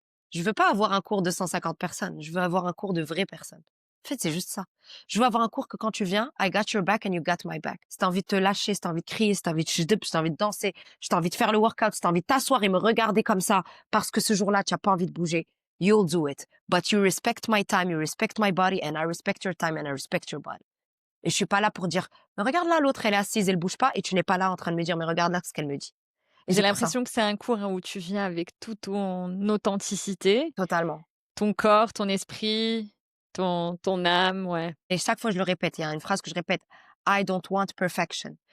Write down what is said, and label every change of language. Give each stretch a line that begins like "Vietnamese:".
French: Je veux pas avoir un cours de 150 personnes. Je veux avoir un cours de vraies personnes. En fait, c'est juste ça. Je veux avoir un cours que quand tu viens,
English: I got your back and you got my back.
French: Si t'as envie de te lâcher, si t'as envie de crier, si t'as envie de si t'as envie de danser, si t'as envie de faire le workout, si t'as envie de t'asseoir et me regarder comme ça parce que ce jour-là, tu as pas envie de bouger,
English: you'll do it. But you respect my time, you respect my body and I respect your time and I respect your body.
French: Et je suis pas là pour dire, mais regarde là, l'autre, elle est assise, elle bouge pas, et tu n'es pas là en train de me dire, mais regarde là ce qu'elle me dit. Et J'ai c'est pour ça, l'impression que c'est un cours, hein, où tu viens avec toute ton authenticité, totalement. ton corps, ton esprit, ton âme, ouais. Et chaque fois, je le répète, il y a une phrase que je répète,
English: I don't want perfection.